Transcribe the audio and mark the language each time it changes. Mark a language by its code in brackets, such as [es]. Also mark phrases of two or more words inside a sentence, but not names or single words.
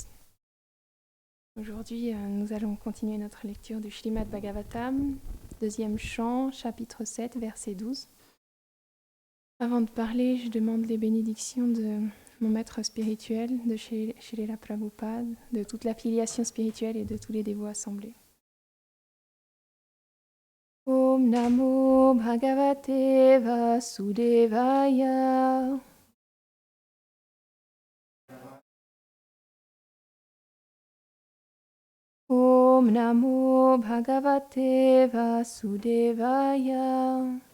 [fr] Aujourd'hui, nous allons continuer notre lecture du Śrīmad Bhagavatam, deuxième chant, chapitre 7, verset 12. Avant de parler, je demande les bénédictions de mon maître spirituel, de Srila Prabhupada, de toute la filiation spirituelle et de tous les dévots assemblés. [sa] Om Namo Bhagavate Vasudevaya. Om Namo Bhagavate Vasudevaya.